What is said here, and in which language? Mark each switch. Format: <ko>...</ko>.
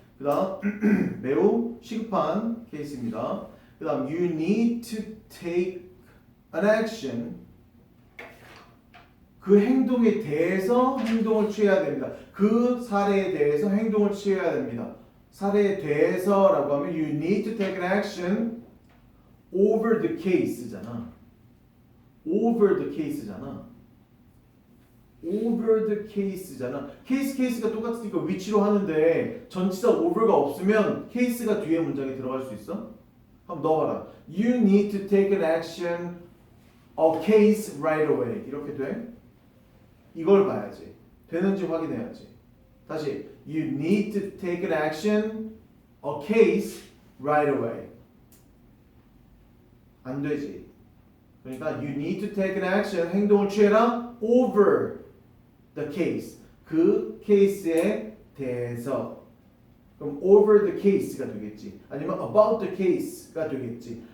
<ko>그 다음 매우 시급한 케이스입니다. 그 다음</ko> <en>you need to take an action.</en> <ko>그 행동에 대해서 행동을 취해야 됩니다. 그 사례에 대해서 행동을 취해야 됩니다. 사례에 대해서라고 하면</ko> <en>you need to take an action over the case잖아. over the case잖아. over the case잖아.</en> <ko>케이스가 똑같으니까 위치로 하는데 전치사 over가 없으면 케이스가 뒤에 문장에 들어갈 수 있어? 한번 넣어봐라.</ko> <en>You need to take an action, a case right away.</en> <ko>이렇게 돼? 이걸 봐야지. 되는지 확인해야지. 다시.</ko> <en>You need to take an action, a case right away.</en> <ko>안 되지. 그러니까</ko> <en>you need to take an action,</en> <ko>행동을 취해라</ko> <en>over the case.</en> <ko>그 케이스에 대해서. 그럼</ko> <en>over the case</en> <ko>가 되겠지. 아니면</ko> <en>about the case</en> <ko>가 되겠지.</ko>